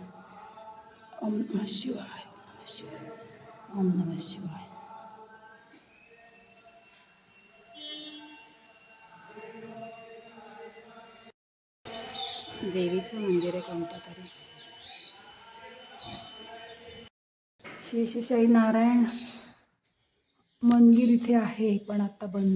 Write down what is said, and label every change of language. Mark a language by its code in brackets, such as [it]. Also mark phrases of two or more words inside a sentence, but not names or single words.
[sa] ओम नमः शिवाय. ओम नमः शिवाय. ओम नमः शिवाय. [mr] देवीचं मंदिर आहे कोणतं तरी. शेषशाही नारायण मंदिर इथे आहे पण आता बंद.